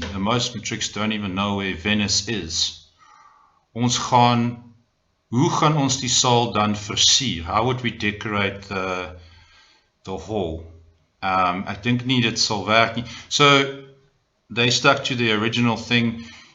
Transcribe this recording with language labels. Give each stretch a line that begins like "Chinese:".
English: The most matrieks don't even know where Venice is.
Afrikaans: Hoe gaan ons die saal dan versier?
English: How would we decorate the hall?
Afrikaans: Ek dink nie dit sal werk nie.
English: So they stuck to the original thing.